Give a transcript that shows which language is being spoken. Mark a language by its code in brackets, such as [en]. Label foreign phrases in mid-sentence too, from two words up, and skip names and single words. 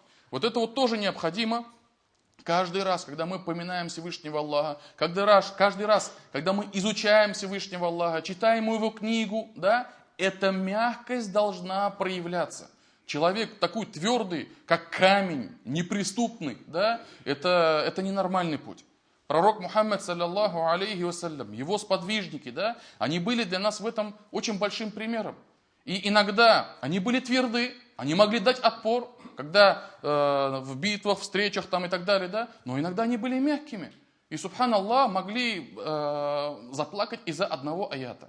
[ru] Вот это вот тоже необходимо. Каждый раз, когда мы поминаем Всевышнего Аллаха, каждый раз, когда мы изучаем Всевышнего Аллаха, читаем его книгу, да, эта мягкость должна проявляться. Человек такой твердый, как камень, неприступный, да, это ненормальный путь. Пророк Мухаммад, [ar] صلى الله عليه وسلم, [ru] его сподвижники, да, они были для нас в этом очень большим примером. И иногда они были тверды, они могли дать отпор, когда в битвах, встречах там и так далее, да, но иногда они были мягкими. И, субханаллах, могли заплакать из-за одного аята.